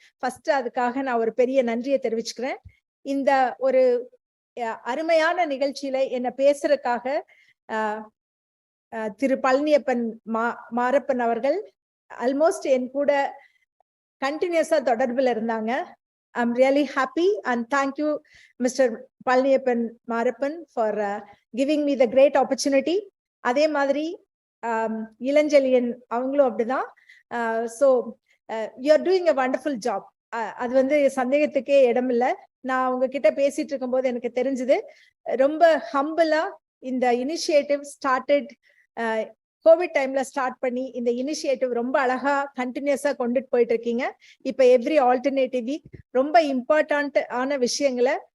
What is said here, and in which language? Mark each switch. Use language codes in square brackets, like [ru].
[ta] First அதுக்காக நான் ஒரு பெரிய நன்றியை தெரிவிச்சுக்கிறேன். இந்த ஒரு அருமையான நிகழ்ச்சியில என்ன பேசுறதுக்காக திரு பழனியப்பன் மாரப்பன் அவர்கள் ஆல்மோஸ்ட் என் கூட கண்டினியூஸா தொடர்புல இருந்தாங்க. [en] I'm really happy and thank you Mr. Palniappan Marappan for giving me the great opportunity. [ta] அதே மாதிரி இளஞ்செழியன் அவங்களும் அப்படிதான். [en] So you are doing a wonderful job. [ta] அது வந்து சந்தேகத்துக்கே இடம் இல்லை. நான் உங்ககிட்ட பேசிட்டு இருக்கும்போது எனக்கு தெரிஞ்சது ரொம்ப ஹம்பிளா இந்த இனிஷியேட்டிவ் ஸ்டார்டட் கோவிட் டைம்ல ஸ்டார்ட் பண்ணி இந்த இனிஷியேட்டிவ் ரொம்ப அழகா கண்டினியூஸா கொண்டுட்டு போயிட்டு இருக்கீங்க. இப்ப எவ்ரி ஆல்டர்னேட்டிவ் வீக் ரொம்ப இம்பார்ட்டன்ட் ஆன விஷயங்களை